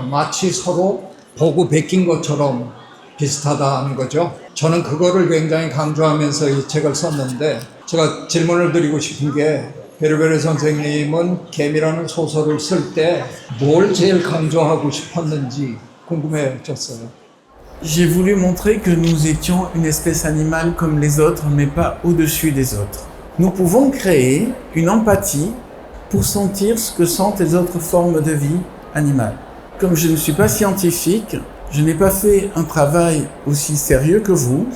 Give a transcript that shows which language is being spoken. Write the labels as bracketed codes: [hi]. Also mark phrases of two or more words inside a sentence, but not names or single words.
[ko] 마치 서로 보고 베낀 것처럼 비슷하다는 거죠. 저는 그거를 굉장히 강조하면서 이 책을 썼는데 제가 질문을 드리고 싶은 게 베르베르 선생님은 개미라는 소설을 쓸 때 뭘 제일 강조하고 싶었는지 궁금해졌어요. [fr] J'ai voulu montrer que nous étions une espèce animale comme les autres, mais pas au-dessus des autres. Nous pouvons créer une empathie pour sentir ce que sentent les autres formes de vie animales. Comme je ne suis pas scientifique, je n'ai pas fait un travail aussi sérieux que vous.